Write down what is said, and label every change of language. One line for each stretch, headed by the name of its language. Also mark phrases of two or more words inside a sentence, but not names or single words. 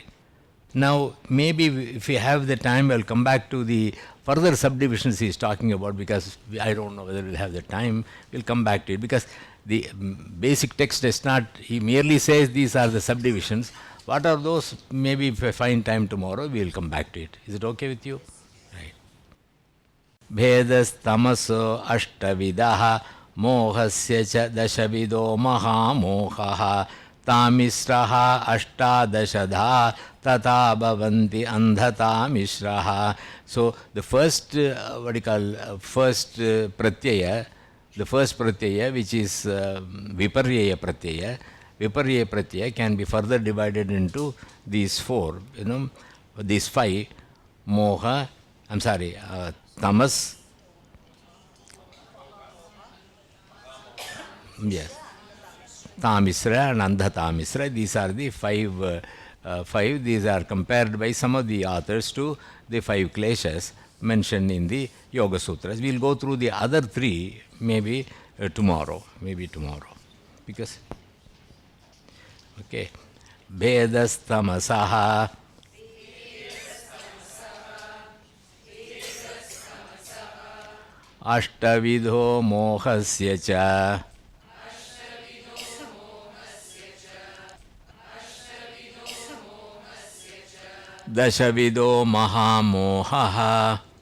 English: Now, maybe if we have the time, I'll come back to the further subdivisions he is talking about because I don't know whether we'll have the time. We'll come back to it because the basic text does not, he merely says these are the subdivisions. What are those? Maybe if I find time tomorrow, we'll come back to it. Is it okay with you? Right.
Sanskrit: Bhedas tamaso ashtavidaha mohasya cha dashavido mahamohaha tamisraha ashtadashadha tata bhavanti andhata mishraha.
English: So the first pratyaya, the first pratyaya which is
Sanskrit: viparyaya pratyaya
English: can be further divided into these four, these five. Tamas, yes, Tamisra and Andhatamisra, these are the five. These are compared by some of the authors to the five kleshas mentioned in the Yoga Sutras. We'll go through the other three maybe tomorrow. Because, okay.
Sanskrit: Bhedas tamasaha. Ashtavidho mohasya cha. Dashavido mahamohaha.